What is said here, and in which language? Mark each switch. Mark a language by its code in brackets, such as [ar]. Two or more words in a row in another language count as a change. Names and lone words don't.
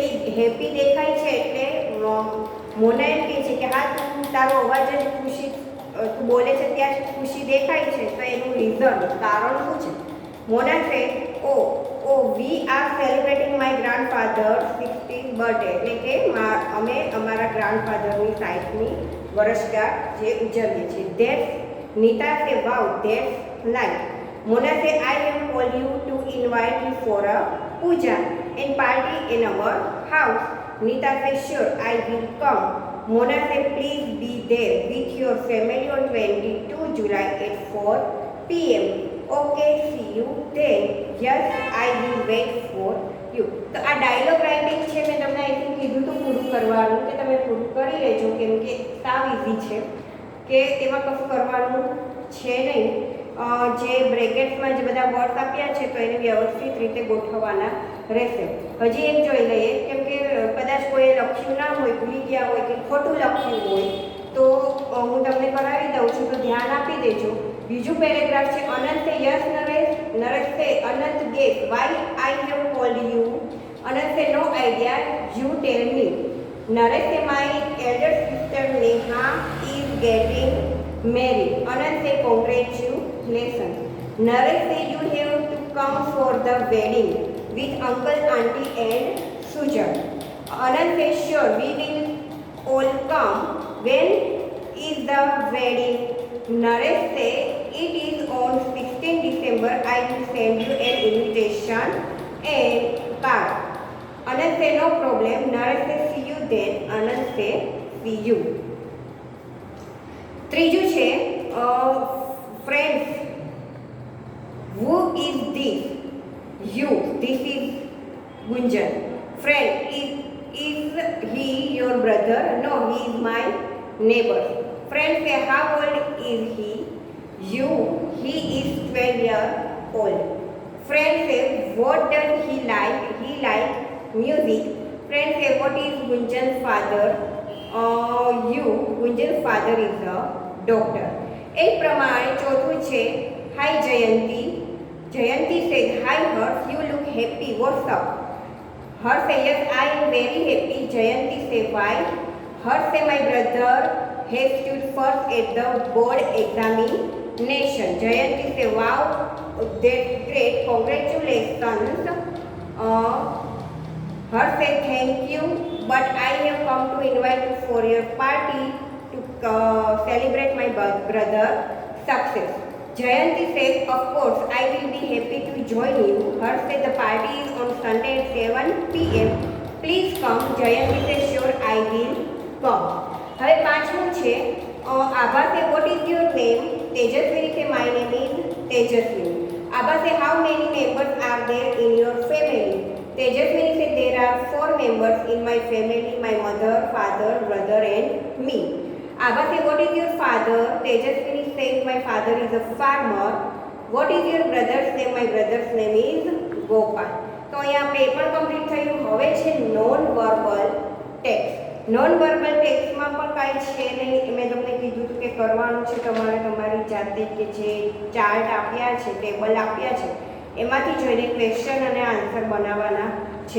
[gu] એ હેપી દેખાય છે એટલે મોના એમ કહે છે કે હા તું તારો અવાજ જ ખુશી, તું બોલે છે ત્યાં ખુશી દેખાય છે, તો એનું રીઝન કારણ શું છે? [en] Mona say oh we are celebrating my grandfather 60th birthday, [gu] એટલે કે અમે અમારા ગ્રાન્ડફાધરની 60મી વર્ષગાંઠ જે ઉજવીએ છીએ. [en] That's Nita say wow that's nice. Mona say I have called you to invite you for a puja and party in our house. Nita say sure I will come. Mona say please be there with your family on 22 July at 4 p.m. Okay, see you then. Yes, I will wait for you. [gu] તો આ [en] dialogue writing [gu] છે મેં તમને [en] I think [gu] કીધું તો પૂરું કરવાનું કે તમે પૂરું કરી લેજો, કેમ કે સાવ ઇઝી છે કે તેમાં કશું કરવાનું છે નહીં. જે બ્રેકેટ્સમાં જે બધા વર્ડ્સ આપ્યા છે તો એને વ્યવસ્થિત રીતે ગોઠવવાના રહેશે. હજી એક જોઈ લઈએ, કેમ કે કદાચ કોઈએ લખ્યું ના હોય, ભૂલી ગયા હોય કે ખોટું લખ્યું હોય તો હું તમને કરાવી દઉં છું, તો ધ્યાન આપી દેજો. બીજું પેરેગ્રાફ છે. [en] Anant say yes Naresh. Naresh say Anant guess why I have called you. Anant say no idea, you tell me. Naresh say my elder sister Neha is getting married. Anand say congratulations. Naresh say you have to come for the wedding with uncle, auntie and Sujan. Anand say sure we will all come. When is the wedding? Naresh say it is on 16 December. I will send you an invitation and card. Anand say no problem. Naresh say see you then. Anand say see you. [gu] ત્રીજું છે ફ્રેન્ડ્સ. [en] Who is this? You. This is Gunjan. Friend is he your brother? No, he is my neighbour. Friend say how old is he? યુ. હી ઇઝ 12 years old. Friend say what does he like? He like music. Friend say what is Gunjan father? Gunjan's father is a doctor. [gu] એ પ્રમાણે ચોથું છે હાય જયંતી. [en] જયંતી said hi Harsh, you look happy, what's up? Harsh say yes, I am very happy. Jayanti say why? Harsh say my brother has stood first at the board examination. Jayanti say wow, that's great, congratulations. Harsh say thank you, but I have come to invite you for your party to celebrate my brother's success. Jayanti says, of course, I will be happy to join you. Harsh said the party is on Sunday at 7 p.m. Please come. Jayanti says, sure, I will come. [gu] હવે પાંચમું છે [en] Abha say what is your name? તેજસ્વીની say my name is તેજસ્વી. આભા say how many members are there in your family? Tejaswini said there are 4 members in my family, my mother, father, brother and me. Abha said what is your father? Tejaswini said my father is a farmer. What is your brother's name? My brother's name is Gopal. [gu] તો અહીંયા આપણે એ પણ કમ્પ્લીટ થયું. હવે છે [en] non verbal text. non verbal [gu] ટેક્સ્ટમાં પણ કાંઈ છે નહીં. મેં તમને કીધું હતું કે કરવાનું છે તમારે તમારી જાતે કે જે ચાર્ટ આપ્યા છે, ટેબલ આપ્યા છે એમાંથી જોઈને ક્વેશ્ચન અને આન્સર બનાવવાના છે.